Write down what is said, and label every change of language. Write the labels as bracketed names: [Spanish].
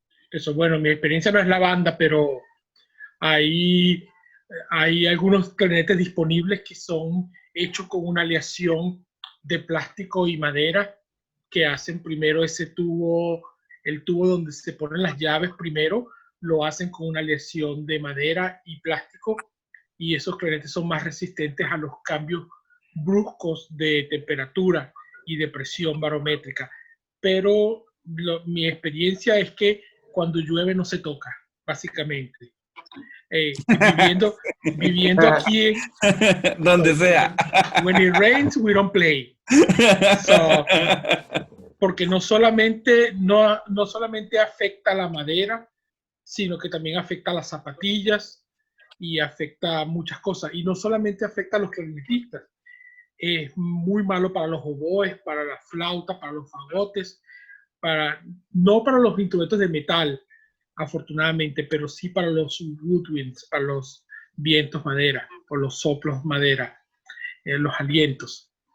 [Spanish] Eso, bueno, mi experiencia no es la banda, pero hay algunos clarinetes disponibles que son hechos con una aleación de plástico y madera, que hacen primero ese tubo, el tubo donde se ponen las llaves primero, lo hacen con una aleación de madera y plástico, y esos clarinetes son más resistentes a los cambios bruscos de temperatura y de presión barométrica. Pero mi experiencia es que cuando llueve no se toca, básicamente. Viviendo aquí donde sea. [English] When it rains, we don't play. [Spanish] So, porque no solamente afecta la madera, sino que también afecta las zapatillas y afecta muchas cosas. Y no solamente afecta a los clarinetistas, es muy malo para los oboes, para la flauta, para los fagotes, no para los instrumentos de metal, afortunadamente, pero sí para los woodwinds, para los vientos madera o los soplos madera, los alientos.